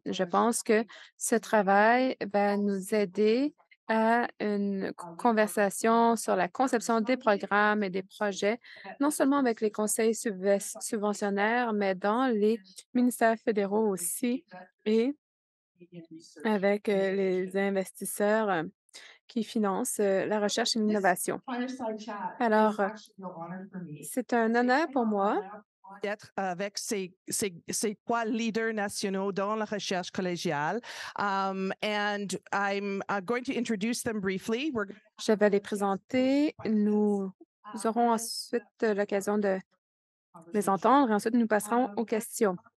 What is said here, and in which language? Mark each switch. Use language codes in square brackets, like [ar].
[fr] Je pense que ce travail va nous aider à une conversation sur la conception des programmes et des projets, non seulement avec les conseils subventionnaires, mais dans les ministères fédéraux aussi et avec les investisseurs qui financent la recherche et l'innovation. Alors, c'est un honneur pour moi d'être avec ces 3 leaders nationaux dans la recherche collégiale. [en] And I'm going to introduce them briefly. [fr] Je vais les présenter. Nous aurons ensuite l'occasion de les entendre et ensuite nous passerons aux questions.